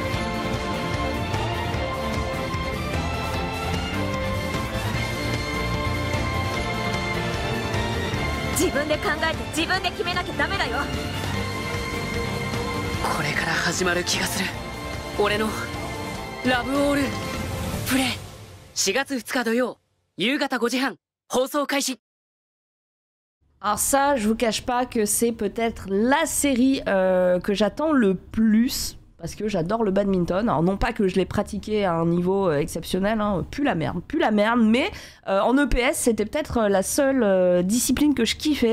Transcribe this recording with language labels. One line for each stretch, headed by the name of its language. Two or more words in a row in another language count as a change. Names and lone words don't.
Japanese: 自分で考えて自分で決めなきゃダメだよこれから始まる気がする俺のラブオールプレイ4月2日土曜夕方5時半放送開始
French: Alors ça, je vous cache pas que c'est peut-être la série que j'attends le plus, parce que j'adore le badminton. Alors non pas que je l'ai pratiqué à un niveau exceptionnel, hein, plus la merde, mais en EPS, c'était peut-être la seule discipline que je kiffais.